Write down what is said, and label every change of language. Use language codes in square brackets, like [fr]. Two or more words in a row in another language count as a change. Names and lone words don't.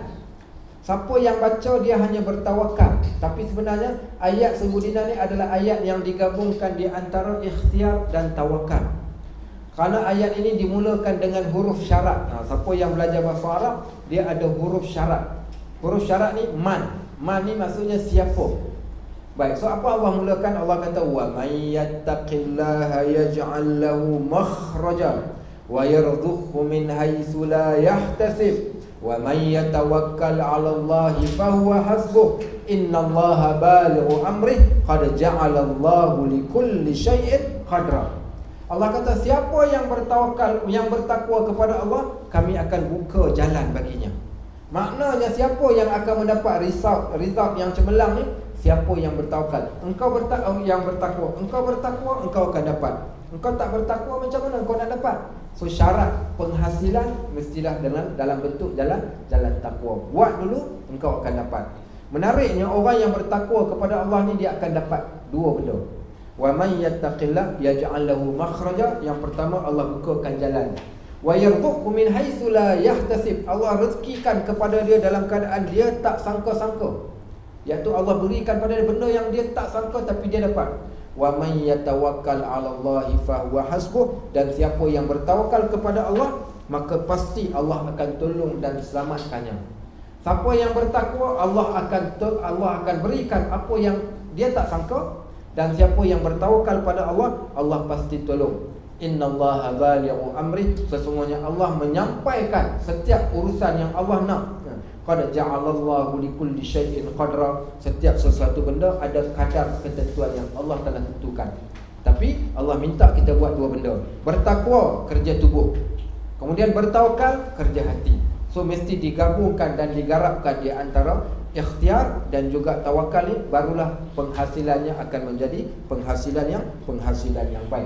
[ms] Siapa yang baca dia hanya bertawakal. Tapi sebenarnya ayat 1000 dinar ni adalah ayat yang digabungkan di antara ikhtiar dan tawakal. Kerana ayat ini dimulakan dengan huruf syarat. Siapa yang belajar bahasa Arab, dia ada huruf syarat. Huruf syarat ni man. Man ni maksudnya siapa. Baik, so apa Allah mulakan? Allah kata [ar] ومن يتق الله يجعل له مخرجا ويرزقه من حيث لا يحتسب ومن يتوكل على الله فهو حسبه إن الله بالغ أمره قد جعل الله لكل شيء قدرا. [ms] Allah kata siapa yang bertawakal, yang bertakwa kepada Allah, kami akan buka jalan baginya. Maknanya siapa yang akan mendapat result yang cemerlang ni? Siapa yang bertawakal. Engkau yang bertakwa, engkau akan dapat. Engkau tak bertakwa, macam mana engkau nak dapat? So syarat penghasilan mestilah dalam bentuk jalan takwa. Buat dulu, engkau akan dapat. Menariknya orang yang bertakwa kepada Allah ni dia akan dapat 2 benda. [ar] ومن يتق الله يجعل له مخرجا. [ms] Yang pertama, Allah bukakan jalan. [ar] ويرزقه من حيث لا يحتسب. [ms] Allah rezekikan kepada dia dalam keadaan dia tak sangka-sangka. Iaitu Allah berikan pada dia benda yang dia tak sangka tapi dia dapat. [ar] ومن يتوكل على الله فهو حسبه. [ms] Dan siapa yang bertawakal kepada Allah, maka pasti Allah akan tolong dan selamatkannya. Siapa yang bertakwa, Allah akan berikan apa yang dia tak sangka. Dan siapa yang bertawakal pada Allah, Allah pasti tolong. [ar] إن الله بالغ أمره. [ms] Sesungguhnya Allah menyampaikan setiap urusan yang Allah nak. [ar] قد جعل الله لكل شيء قدرا. [ms] Setiap sesuatu benda ada kadar ketentuan yang Allah telah tentukan. Tapi Allah minta kita buat 2 benda. Bertakwa, kerja tubuh. Kemudian bertawakal, kerja hati. So mesti digabungkan dan digarapkan di antara ikhtiar dan juga tawakal ni, barulah penghasilannya akan menjadi penghasilan yang baik.